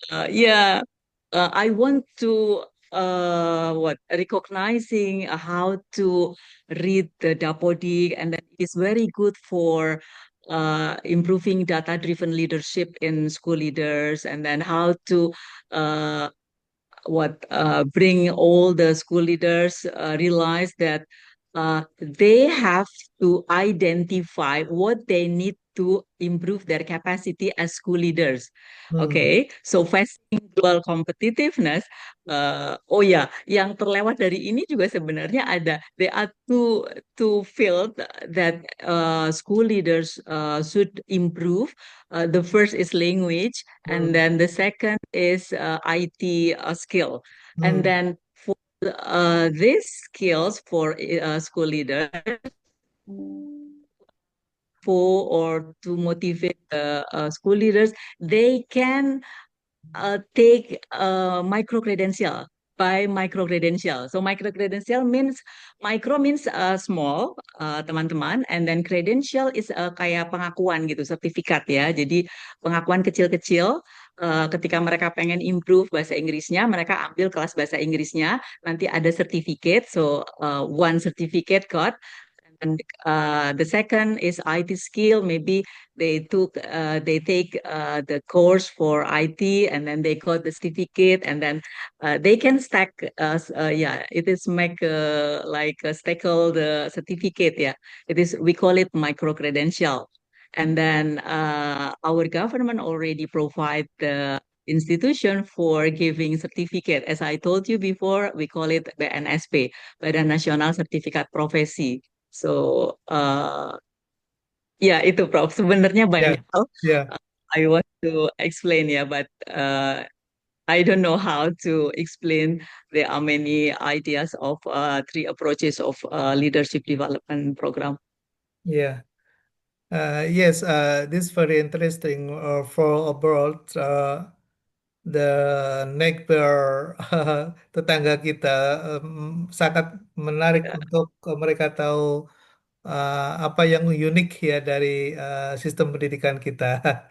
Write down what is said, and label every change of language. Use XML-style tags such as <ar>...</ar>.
<en>Yeah, I want to what recognizing how to read the Dapodik, and then it's very good for improving data-driven leadership in school leaders, and then how to uh, bring all the school leaders realize that they have to identify what they need to improve their capacity as school leaders. hmm, Okay, so facing global competitiveness.</en> <id>Oh ya, yang terlewat dari ini juga sebenarnya ada.</id> <en>There are two field that school leaders should improve. The first is language, and hmm, then the second is IT skill. And hmm, then for these skills for school leaders, for or to motivate the school leaders, they can take micro credential by micro credential. So micro credential means micro means small teman-teman, and then credential is</en> <id>kayak pengakuan gitu, sertifikat ya. Jadi pengakuan kecil-kecil. Ketika mereka pengen improve bahasa Inggrisnya, mereka ambil kelas bahasa Inggrisnya, nanti ada certificate.</id> <en>So one certificate got. And the second is IT skill. Maybe they take the course for IT, and then they got the certificate, and then they can stack. Yeah, it is make like stackle the certificate. Yeah, it is. We call it micro credential, and then our government already provide the institution for giving certificate. As I told you before, we call it BNSP, Badan Nasional Sertifikat Profesi.</en> <id>So, ya itu Prof. Sebenarnya yeah, banyak hal yeah,</id> <en>I want to explain ya, but I don't know how to explain. There are many ideas of three approaches of leadership development program. Yeah. Yes, this very interesting for abroad. The neighbor</en> <id>tetangga kita sangat menarik untuk mereka tahu apa yang unik ya dari sistem pendidikan kita.</id>